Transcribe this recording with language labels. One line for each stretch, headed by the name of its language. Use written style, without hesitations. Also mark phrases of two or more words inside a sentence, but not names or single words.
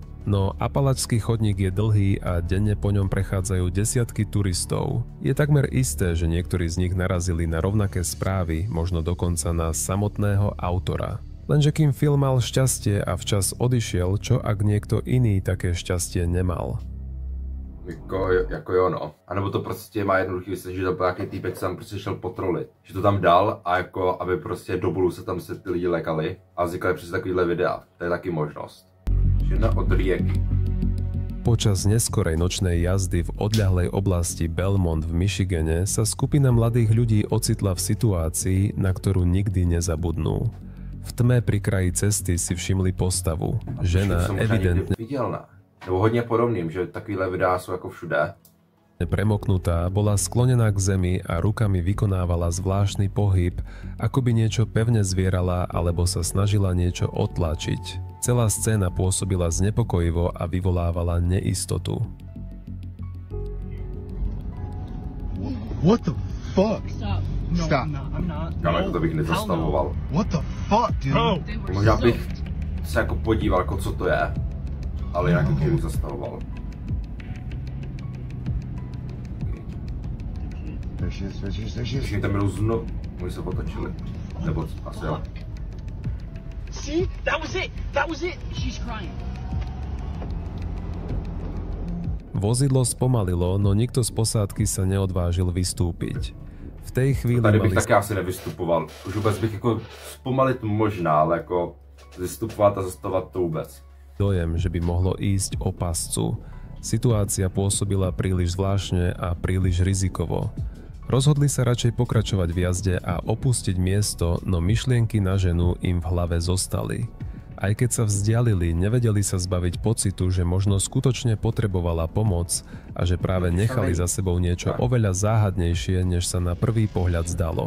Slovak: No Apalačský chodník je dlhý a denne po ňom prechádzajú desiatky turistov. Je takmer isté, že niektorí z nich narazili na rovnaké správy, možno dokonca na samotného autora. Lenže kým Phil mal šťastie a včas odišiel, čo ak niekto iný také šťastie nemal?
Czech: Jako jo, no. A nebo to prostě má jednoduchý vysvětlit, že to byl nějaký týpek, co tam prostě šel potrolit. Že to tam dal a jako, aby prostě do bolu se tam ty lidi lekali a vznikali přes takovýhle videa. To je taky možnost. Žena od rieky.
Slovak: Počas neskorej nočnej jazdy v odľahlej oblasti Belmont v Michigane sa skupina mladých ľudí ocitla v situácii, na ktorú nikdy nezabudnú. V tme pri kraji cesty si všimli postavu. Žena evidentne
Czech: nebo hodně podobným, že takovýhle videa jsou jako všude.
Slovak: Premoknutá bola sklonená k zemi a rukami vykonávala zvláštny pohyb, ako by niečo pevne zvierala alebo sa snažila niečo otlačiť. Celá scéna pôsobila znepokojivo a vyvolávala neistotu.
English: What the fuck? Stop. No, Stop. I'm not.
Czech: Kámo, to bych nezastavoval.
English: What the fuck, dude?
Czech: Možná bych se jako podíval, jako co to je, ale jinak bych zastavoval. Když mi tam jdou znovu, oni se otočili. Nebo asi jo.
English: See? That was it. That was it. She's crying.
Slovak: Vozidlo spomalilo, no nikto z posádky sa neodvážil vystúpiť. V tej chvíli
Czech: Tady bych taky asi nevystupoval. Už vůbec bych jako zpomalit možná, ale jako vystupovat a zastavovat to vůbec.
Slovak: Dojem, že by mohlo ísť o pascu. Situácia pôsobila príliš zvláštne a príliš rizikovo. Rozhodli sa radšej pokračovať v jazde a opustiť miesto, no myšlienky na ženu im v hlave zostali. Aj keď sa vzdialili, nevedeli sa zbaviť pocitu, že možno skutočne potrebovala pomoc a že práve nechali za sebou niečo oveľa záhadnejšie, než sa na prvý pohľad zdalo.